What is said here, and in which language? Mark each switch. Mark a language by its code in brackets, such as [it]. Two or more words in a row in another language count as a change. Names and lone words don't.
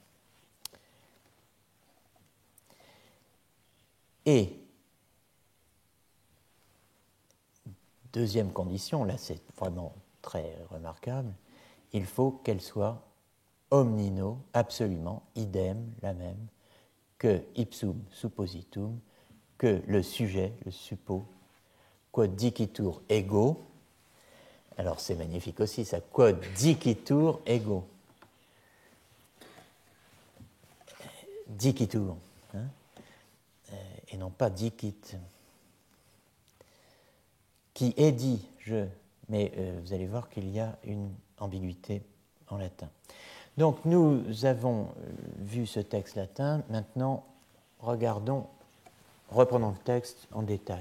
[fr] Et deuxième condition, là c'est vraiment très remarquable, il faut qu'elle soit omnino, absolument, idem, la même, que [la] ipsum suppositum, [fr] que le sujet, le suppo, [la] quod dicitur ego. [fr] Alors c'est magnifique aussi ça, [la] quod dicitur ego. [fr] Dicitur, hein, et non pas dicit. Qui est dit, mais vous allez voir qu'il y a une ambiguïté en latin. Donc nous avons vu ce texte latin, maintenant reprenons le texte en détail.